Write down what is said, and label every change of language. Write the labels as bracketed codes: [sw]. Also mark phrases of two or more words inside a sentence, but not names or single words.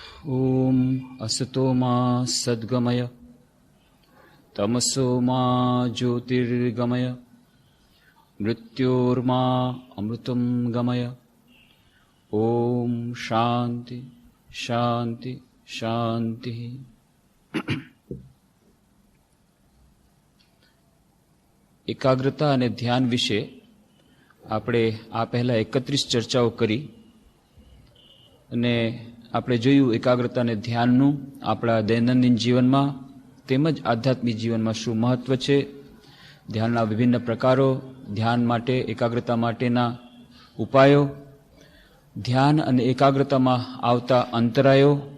[sa] ओम असतो मा सद्गमय तमसो मा ज्योतिर्गमय मृत्योर्मा अमृतं गमय। ओम शांति शांति शांति। [gu] एकाग्रता અને ધ્યાન વિશે આપણે આ પહેલા 31 ચર્ચાઓ કરી અને આપણે જોયું એકાગ્રતા અને ધ્યાનનું આપણા દૈનંદિન જીવનમાં તેમજ આધ્યાત્મિક જીવનમાં શું મહત્વ છે, ધ્યાનના વિભિન્ન પ્રકારો, ધ્યાન માટે એકાગ્રતા માટેના ઉપાયો, ધ્યાન અને એકાગ્રતામાં આવતા અંતરાયો,